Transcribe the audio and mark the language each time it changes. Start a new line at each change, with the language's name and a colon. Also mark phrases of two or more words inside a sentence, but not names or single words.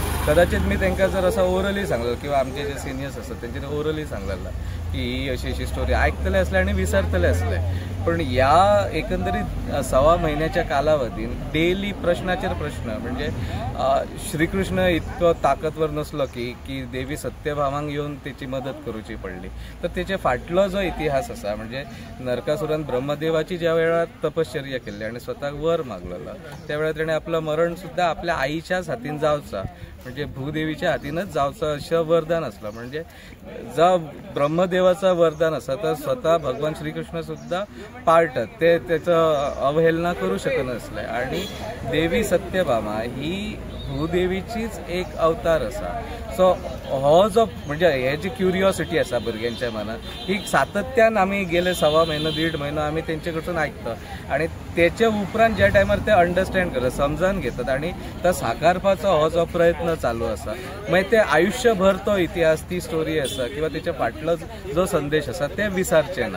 Konkani: कदाचित मी तांकां जर असं ओरली सांगलें किंवा आमचे जे सिनियर्स असतात तेंच्यानी ओरली सांगलेलं की ही अशी स्टोरी आयकतले असले आणि विसरतले असले, पण या एकंदरीत 6 महिन्याच्या कालावधीन डेली प्रश्नाचेर प्रश्न म्हणजे श्रीकृष्ण इतको ताकदवर नसलो की देवी सत्यभामांक येऊन त्याची मदत करूची पडली. तर त्याचे फाटलो जो इतिहास आसा म्हणजे नरकासुरान ब्रह्मदेवाची ज्या वेळार तपश्चर्या केल्ली आणि स्वताक वर मागलेलो त्या वेळार ताणें आपलं मरण सुद्धा आपल्या आईच्याच हातीन जावचा म्हणजे भूदेवीच्या हातीनच जावचं असं वरदान असलं. म्हणजे जो ब्रह्मदेवाचं वरदान आसा तर स्वतः भगवान श्रीकृष्ण सुद्धा पाळटात, ते त्याचं अवहेलना करू शकत नसले. आणि देवी सत्यभामा ही भूदेवीचीच एक अवतार आसा. सो हो जो म्हणजे हे जी क्युरियोसिटी आसा भुरग्यांच्या मनात ही सातत्यान आमी गेले 6 महिनो 1.5 महिनो आमी तेंचे कडसून आयकता आणि त्याचे उपरांत ज्या टायमार ते अंडरस्टँड करतात समजून घेतात आणि तो साकारपाचो हो जो प्रयत्न चालू आसा मागीर ते आयुष्यभर तो इतिहास ती स्टोरी आसा किंवा त्याच्या फाटलो जो संदेश आसा ते विसरचे ना.